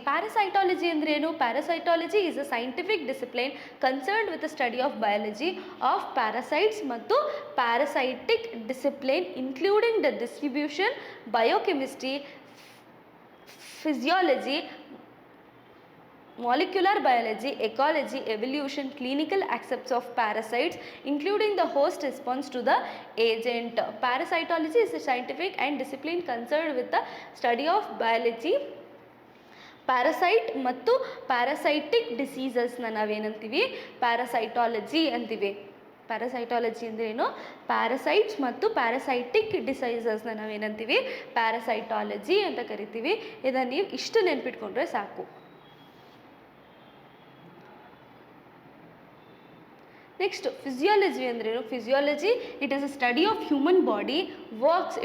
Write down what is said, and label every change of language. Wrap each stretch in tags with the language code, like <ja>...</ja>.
<kn>ಪ್ಯಾರಾಸೈಟಾಲಜಿ ಅಂದ್ರೇನು?</kn> <en>Parasitology is a scientific discipline concerned with the study of biology of parasites ಮತ್ತು parasitic discipline including the distribution, biochemistry, physiology, molecular biology, ecology, evolution, clinical aspects of parasites including the host response to the agent. Parasitology is a scientific and discipline concerned with the study of biology,</en> <kn>parasite ಮತ್ತು parasitic ಡಿಸೀಸಸ್ನ ನಾವೇನಂತೀವಿ ಪ್ಯಾರಾಸೈಟಾಲಜಿ ಅಂತೀವಿ. ಪ್ಯಾರಾಸೈಟಾಲಜಿ ಅಂದ್ರೇನು? Parasites ಮತ್ತು parasitic ಡಿಸೀಸಸ್ನ ನಾವೇನಂತೀವಿ ಪ್ಯಾರಾಸೈಟಾಲಜಿ ಅಂತ ಕರಿತೀವಿ. ಇದನ್ನು ನೀವು ಇಷ್ಟು ನೆನ್ಪಿಟ್ಕೊಂಡ್ರೆ ಸಾಕು.</kn> <en>next physiology</en> <kn>ಅಂದ್ರೇನು?</kn> <en>Physiology it is a study of human body works.</en>